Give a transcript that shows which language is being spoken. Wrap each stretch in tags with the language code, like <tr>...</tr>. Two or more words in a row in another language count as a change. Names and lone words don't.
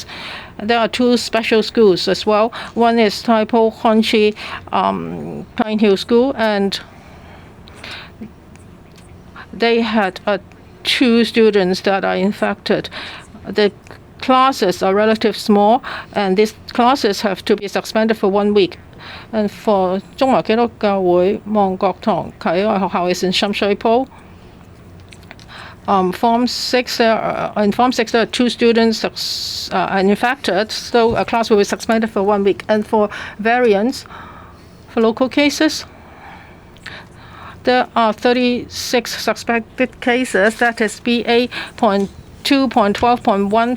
<en>There are 2 special schools as well. One is Taipo Honchi Pine Hill School, and they had 2 students that are infected. The classes are relatively small, and these classes have to be suspended for 1 week. And for 中華基督教會旺角堂啟愛學校 is in Sham Shui Po. Form 6, in Form 6, there are 2 students infected, so a class will be suspended for 1 week. And for variants, for local cases, there are 36 suspected cases, that is BA.2.12.1.</en>